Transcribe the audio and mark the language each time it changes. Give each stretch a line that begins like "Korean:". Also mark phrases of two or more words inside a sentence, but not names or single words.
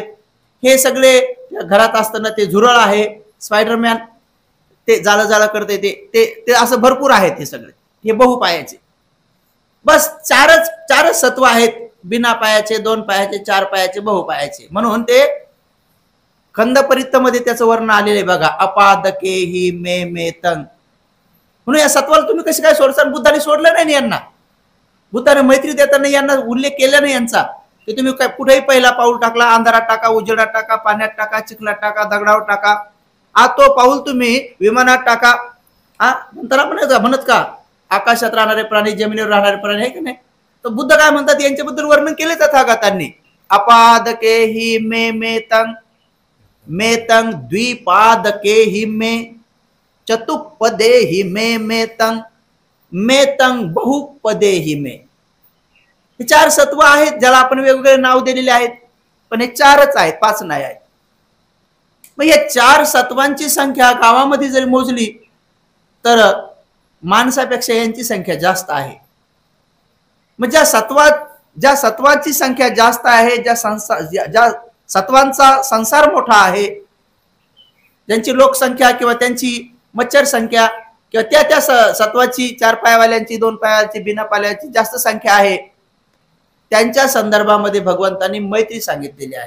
Marathi: हे सगळे घरात असताना ते झुरळ आहे, स्पायडरमॅन ते जाळं करते, ते असं भरपूर आहेत. हे सगळे हे बहुपायाचे. बस चारच सत्व आहेत, बिना पायाचे, 2 पायाचे, 4 पायाचे, बहुपायाचे. म्हणून ते खंदपरित्त मध्ये त्याचं वर्ण आलेलं आहे बघा,
Pali: अपादके हि मे तंग.
Marathi: म्हणून या सत्वाला तुम्ही कसे काय सोडसान? बुद्धाने सोडलं नाही यांना. बुद्धाने मैत्री देताना यांना उल्लेख केला नाही यांचा, की तुम्ही काय कुठेही पहिला पाऊल टाकला, अंधारात टाका, उजेडात टाका, पाण्यात टाका, चिखलात टाका, दगडावर टाका, तो पाऊल तुम्ही विमानात टाका. नंतर म्हणत का आकाशात राहणारे प्राणी, जमिनीवर राहणारे प्राणी आहे की नाही? तर बुद्ध काय म्हणतात? यांच्याबद्दल वर्णन केले तथागतांनी.
Pali: अपादके हि मे तंग, मे तंग द्विपादके हि मे, चतुपदे हि मे तंग, मे तंग बहुपदे हि मे.
Marathi: हे 4 सत्व आहेत, ज्याला आपण वेगवेगळे नाव दिलेले आहेत, पण हे 4च आहेत, 5 नाही आहेत. मग या 4 सत्वांची संख्या गावामध्ये जरी मोजली तर माणसापेक्षा यांची संख्या जास्त आहे. मग ज्या सत्वाची संख्या जास्त आहे, ज्या सत्वांचा संसार मोठा आहे, ज्यांची लोकसंख्या किंवा त्यांची मच्छर संख्या किंवा त्या सत्वाची 4 पायावाल्यांची, 2 पायाची, बिना पायाची जास्त संख्या आहे, त्यांच्या संदर्भामध्ये भगवंतांनी मैत्री सांगितलेली आहे.